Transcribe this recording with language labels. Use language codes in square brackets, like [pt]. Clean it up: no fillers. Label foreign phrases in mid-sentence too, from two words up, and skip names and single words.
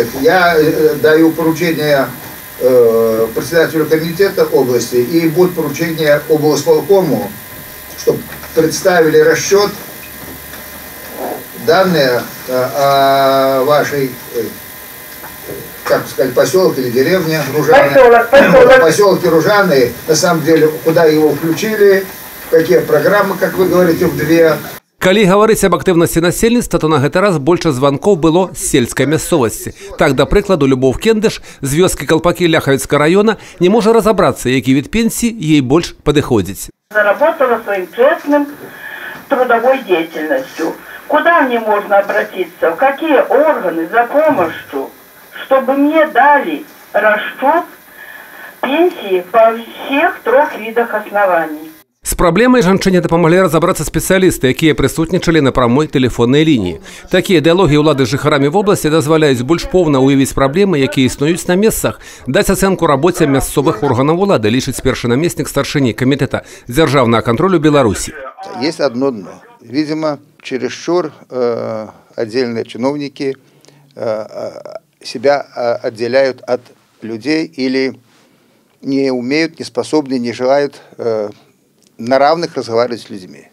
[ru] Я даю поручение председателю комитета области, и будет поручение облсполкому, чтобы представили расчет, данные о вашей, как сказать, поселке или деревне Ружаны. Поселке Ружаны, на самом деле, куда его включили, какие программы, как вы говорите, в две. [be] Калі гаварыць аб актыўнасці насельніцтва, то на гэты раз больше званкоў было з сельскай мясцовасці. Так, да прыкладу, Любоў Кендыш з вёскі Калпакі Ляхавіцкага района не можа разобраться, які від пенсии [ru] ей больше [be] падыходзіць. [ru] Заработала своим честным трудовой деятельностью. Куда мне можно обратиться? В какие органы за помощью, чтобы мне дали расчет пенсии по всех 3 видах оснований? [be] З праблемай жанчыне дапамаглі разабрацца спецыялісты, якія прысутнічалі на прамой тэлефоннай лініі. Такія дыялогі ўлады з жыхарамі вобласці дазваляюць больш поўна ўявіць праблемы, якія існуюць на месцах, даць ацэнку рабоце мясцовых органаў улады, лічыць першы намеснік старшыні камітэта дзяржаўнага кантролю Беларусі. [ru] Есть одно дно. Видимо, чересчур отдельные чиновники себя отделяют от людей или не умеют, не способны, не желают на равных разговаривать с людьми.